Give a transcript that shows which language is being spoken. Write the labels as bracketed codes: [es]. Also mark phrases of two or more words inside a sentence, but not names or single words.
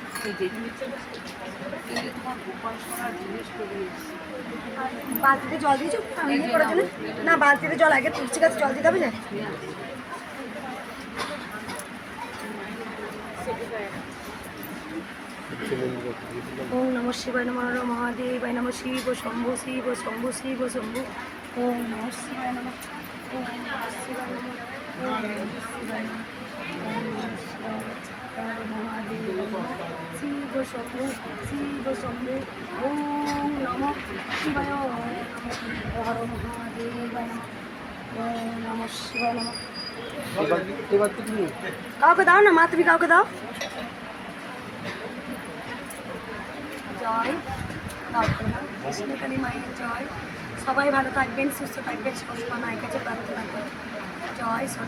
[bn] বালতিতে জল দিয়েছো করার জন্য? না, বালতিতে জল আগে তুলসী গাছে জল দিতে হবে না? [sa] ওম নমঃ শিবায় নমঃ মহাদেবায় নমঃ শিব শম্ভু শিব শম্ভু শিব শম্ভু। ওম নমঃ শিবায় নমঃ। ওম নমঃ শিবায় নমঃ। ওম নমঃ শিবায় নমঃ। ওম নমঃ শিবায় নমঃ। শিব শম্ভু শিব শম্ভু। ওম নমঃ শিবায় হর মহাদেবায় নমঃ। ওম নমঃ শিবায় নমঃ। [bn] এবার তো তুমি কাউকে দাও না মা, তুমি কাউকে দাও। জয় কৃষ্ণকালী মায়ের জয়। সবাই ভালো থাকবেন, সুস্থ থাকবেন, সবসময় মায়ের কাছে প্রার্থনা করবেন।